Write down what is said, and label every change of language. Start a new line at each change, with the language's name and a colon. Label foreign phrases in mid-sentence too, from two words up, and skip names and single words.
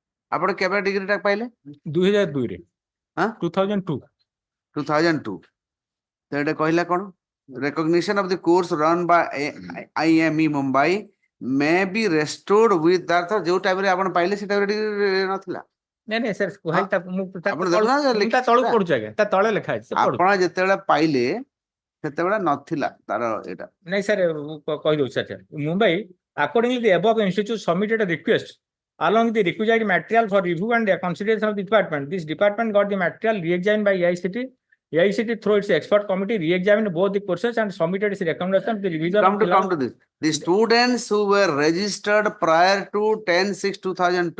Odia: ଆପଣ କେବେ ଡିଗ୍ରୀ ଟା ପାଇଲେ? 2002 ରେ ହଁ 2002 2002 ତ ଏଟା କହିଲା କଣ?
English: Recognition of the course run by IME Mumbai may be restored with that
Odia: ଯୋଉ ଟାଇମ୍ ରେ ଆପଣ ପାଇଲେ ସେ ଟାଇମ୍ ରେ ଡିଗ୍ରୀ ନଥିଲା। ନାଇଁ ନାଇଁ ସାର୍ କୁହାଇ ମୁଁ ଆପଣ ଦେଖୁନାହାନ୍ତି ତା ତଳକୁ ପଢୁଛି ଆଜ୍ଞା, ତା ତଳେ ଲେଖା ଅଛି ଆପଣ ଯେତେବେଳେ ପାଇଲେ ସେତେବେଳେ ନଥିଲା ତାର ଏଟା। ନାଇଁ ସାର୍ ମୁଁ କହିଦଉଛି ସାର୍ ମୁମ୍ବାଇ
English: accordingly the above institute submitted a request along with the requisite material for review and consideration of the department. This department got the material re-examined by AICT. AICT through its expert committee re-examined both the courses and submitted its recommendation to the revision Come to this. The students who were registered prior to 10/6/2002.